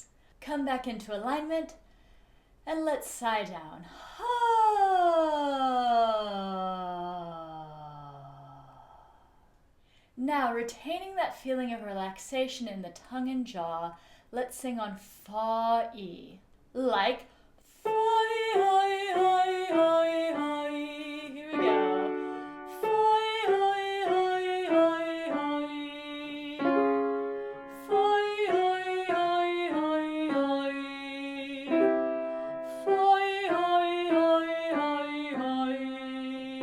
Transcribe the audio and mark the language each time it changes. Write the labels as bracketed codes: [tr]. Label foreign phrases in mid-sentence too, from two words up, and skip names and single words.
[en] Come back into alignment and let's sigh down. Now, retaining that feeling of relaxation in the tongue and jaw, let's sing on fa-e. Like fa-e, hi, hi, hi, hi. Here we go. Fa-e, hi, hi, hi, hi. Fa-e, hi, hi, hi, hi. Fa-e, hi, hi, hi, hi.